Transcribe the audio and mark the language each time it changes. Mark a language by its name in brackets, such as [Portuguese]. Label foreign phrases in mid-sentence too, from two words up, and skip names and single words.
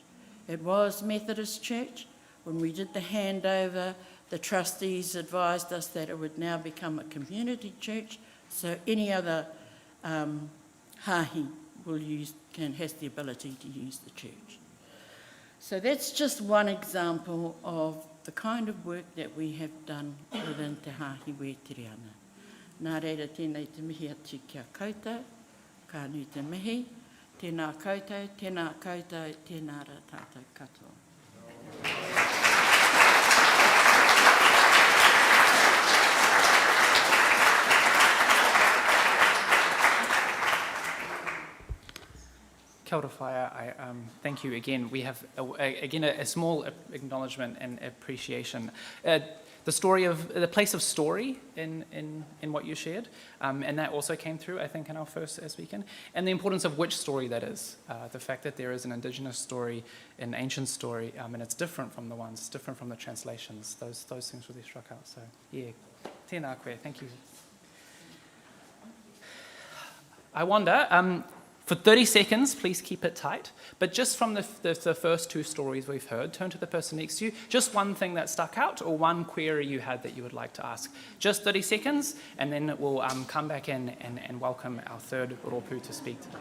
[English] It was Methodist Church. When we did the handover, the trustees advised us that it would now become a community church, so any other hāhi has the ability to use the church. So that's just one example of the kind of work that we have done within Te Hāhi Wētiriana. [Māori] Nā reira tēnei te mihi atu kia koutou, ka nui te mihi, tēnā koutou, tēnā koutou, tēnā ra tātou katoa. Kia ora whaia, [English] I thank you again. We have, a small acknowledgement and appreciation. The story of, the place of story in what you shared, and that also came through, I think, in our first weekend, and the importance of which story that is. The fact that there is an Indigenous story, an ancient story, and it's different from the ones, it's different from the translations. Those things really struck out, so yeah, [Māori] tēnā koe, [English] thank you. I wonder, for 30 seconds, please keep it tight. But just from the first 2 stories we've heard, turn to the person next to you. Just one thing that stuck out or one query you had that you would like to ask. Just 30 seconds, and then we'll come back in and welcome our third rōpū to speak today.